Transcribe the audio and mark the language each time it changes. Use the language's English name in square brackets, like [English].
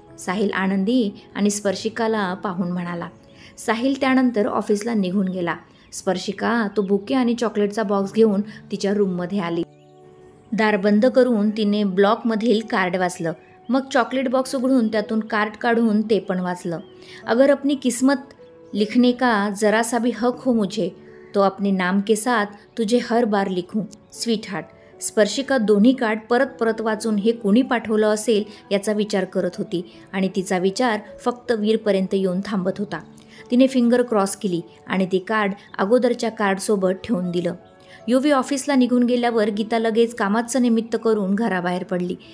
[Marathi] साहिल आनंदी आणि स्पर्शिकाला पाहून म्हणाला. साहिल त्यानंतर ऑफिसला निघून गेला. स्पर्शिका तो बुके आणि चॉकलेटचा बॉक्स घेऊन तिच्या रूममध्ये आली. दार बंद करून तिने ब्लॉकमधील कार्ड वाचलं. मग चॉकलेट बॉक्स उघडून त्यातून कार्ड काढून ते पण वाचलं. [Hindi] अगर अपनी किस्मत लिखने का जरा सा भी हक हो मुझे तो अपने नाम के साथ तुझे हर बार लिखूं स्वीट हार्ट. [Marathi] स्पर्शिका दोन्ही कार्ड परत परत वाचून हे कोणी पाठवलं असेल याचा विचार करत होती आणि तिचा विचार फक्त वीरपर्यंत येऊन थांबत होता. तिने फिंगर क्रॉस केली आणि ते कार्ड अगोदरच्या कार्डसोबत ठेवून दिलं. युवी ऑफिसला निघून गेल्यावर गीता लगेच कामाचं निमित्त करून घराबाहेर पडली.